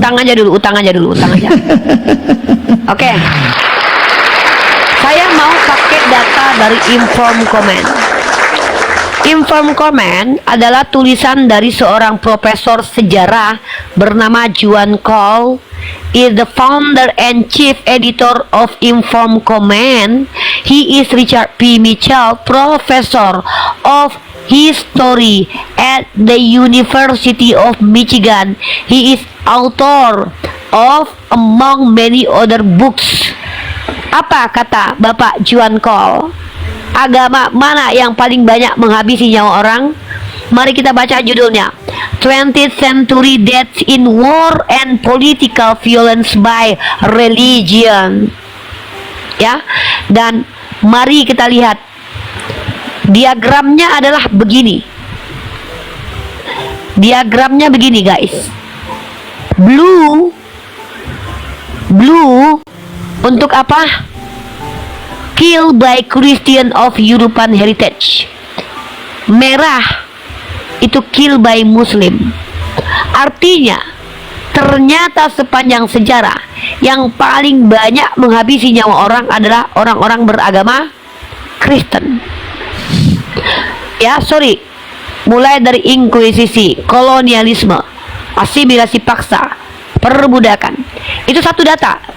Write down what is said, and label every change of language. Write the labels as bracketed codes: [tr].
[id] utang aja dulu. Oke. Saya mau pakai data dari Inform Comment. Inform Comment adalah tulisan dari seorang profesor sejarah bernama Juan Cole. [en] Is the founder and chief editor of Inform Comment. He is Richard P. Mitchell, professor of history at the University of Michigan. He is author of among many other books. [id] Apa kata Bapak Juan Cole? Agama mana yang paling banyak menghabisi nyawa orang? Mari kita baca judulnya. [en] 20th Century Deaths in War and Political Violence by Religion. [id] Ya. Dan mari kita lihat. Diagramnya adalah begini. Diagramnya begini, guys. Blue untuk apa? [en] Killed by Christian of European heritage. [id] Merah itu kill by Muslim. Artinya ternyata sepanjang sejarah yang paling banyak menghabisi nyawa orang adalah orang-orang beragama Kristen. Ya, sorry. Mulai dari inkuisisi, kolonialisme, asimilasi paksa, perbudakan. Itu satu data.